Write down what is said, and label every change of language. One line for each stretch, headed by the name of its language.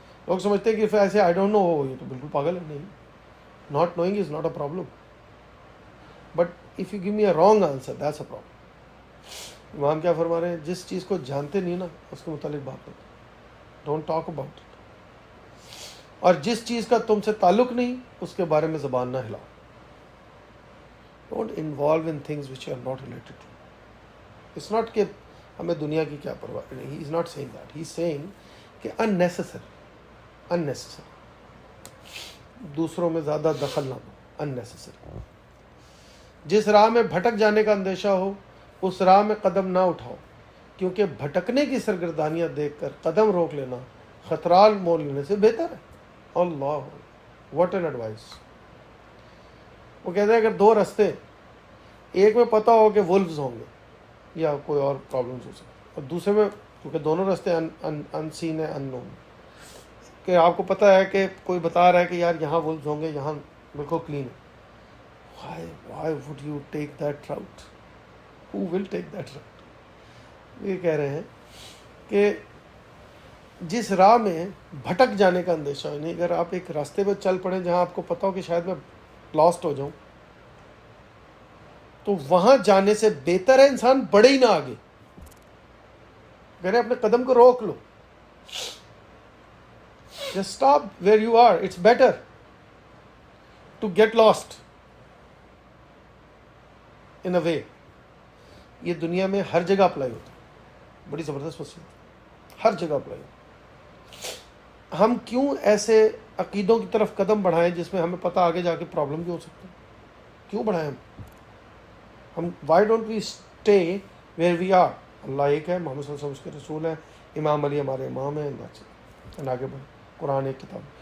Urdu: لوگ سمجھتے ہیں کہ
English: if I say I don't know,
Urdu: یہ تو بالکل پاگل ہے. نہیں.
English: Not knowing is not a problem. But if you give me a wrong answer, that's a problem.
Urdu: امام کیا فرما رہے ہیں؟ جس چیز کو جانتے نہیں نا اس کے متعلق بات نہیں.
English: Don't talk about it.
Urdu: اور جس چیز کا تم سے تعلق نہیں اس کے بارے میں زبان نہ ہلاؤ.
English: Don't involve in things which are not related to. It's not
Urdu: کہ ہمیں دنیا کی کیا پرواہ نہیں.
English: He is not seeing that. He is seeing کہ unnecessary
Urdu: دوسروں میں زیادہ دخل نہ دو.
English: Unnecessary.
Urdu: جس راہ میں بھٹک جانے کا اندیشہ ہو اس راہ میں قدم نہ اٹھاؤ، کیونکہ بھٹکنے کی سرگردانیاں دیکھ کر قدم روک لینا خطرات مول لینے سے بہتر ہے. اللہ،
English: What an advice.
Urdu: وہ کہتے ہیں اگر 2 رستے، ایک میں پتہ ہو کہ وولفز ہوں گے یا کوئی اور پرابلمس ہو سکتی، اور دوسرے میں کیونکہ دونوں رستے ان سین ہے، ان نون، کہ آپ کو پتہ ہے کہ کوئی بتا رہا ہے کہ یار یہاں وولفز ہوں گے، یہاں بالکل کلین ہے.
English: why would you take that route? who will take that route?
Urdu: یہ کہہ رہے ہیں کہ جس راہ میں بھٹک جانے کا اندیشہ ہے، نہیں اگر آپ ایک راستے پہ چل پڑیں جہاں آپ کو پتہ ہو کہ شاید میں لاسٹ ہو جاؤں، تو وہاں جانے سے بہتر ہے انسان بڑھے ہی نہ آگے. اگر اپنے قدم کو روک لو.
English: Just stop where you are. It's better to get lost in a way.
Urdu: یہ دنیا میں ہر جگہ اپلائی ہوتا ہے. بڑی زبردست وصیت. ہر جگہ اپلائی ہوتا ہے. ہم کیوں ایسے عقیدوں کی طرف قدم بڑھائیں جس میں ہمیں پتہ آگے جا کے پرابلم بھی ہو سکتا ہے؟ کیوں بڑھائیں ہم
English: Why don't we stay where we are?
Urdu: اللہ ایک ہے، محمد صلی اللہ علیہ وسلم اس کے رسول ہیں، امام علی ہمارے امام ہیں، آگے بڑھیں. قرآن ایک کتاب.